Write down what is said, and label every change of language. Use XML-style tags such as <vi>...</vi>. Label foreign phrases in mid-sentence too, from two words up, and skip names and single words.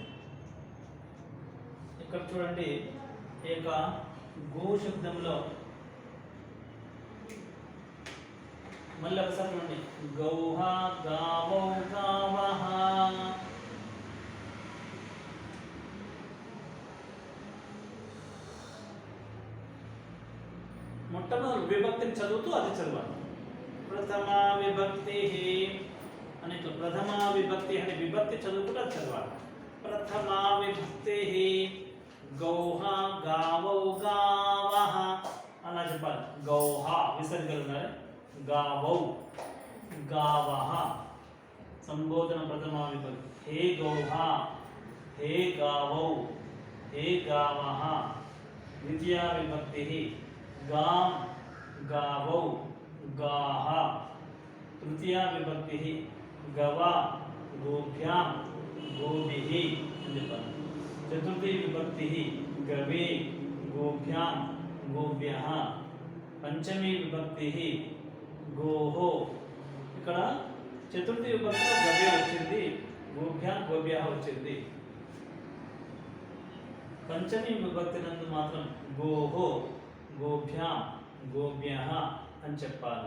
<te>ఇక్కడ చూడండి, ఈ యొక్క గో శబ్దంలో మళ్ళీ ఒకసారి చూడండి,</te> <sa>గౌః గావౌ గావః</sa> <te>మొట్టమొదటి విభక్తిని చదువుతూ అది చదవాలి. ప్రథమా విభక్తి అని ప్రథమా విభక్తి అని విభక్తి చదువుతూ అది చదవాలి. ప్రథమా విభక్తి</te> <sa>గౌః గావౌ గావః</sa> <te>అలా చెప్పాలి. గౌః విసర్గలు ఉన్నాయి,</te> <sa>गावौ गावः संबोधन प्रथमा विभक्ति हे गौः हे गावौ हे गावः. द्वितीया विभक्ति गां गावौ गाः. तृतीया विभक्ति गवा गोभ्यां गोभिः. चतुर्थी विभक्ति गवे गोभ्यां गोभ्यः. पंचमी विभक्ति గోహో.</sa> <te>ఇక్కడ చతుర్థి విభక్తిలో గవ్య వచ్చింది,</te> <sa>గోభ్యా గోభ్య</sa> <te>వచ్చింది. పంచమి విభక్తి నందు మాత్రం</te> <sa>గోహో గోభ్యా గోభ్య</sa> <te>అని చెప్పాలి.</te>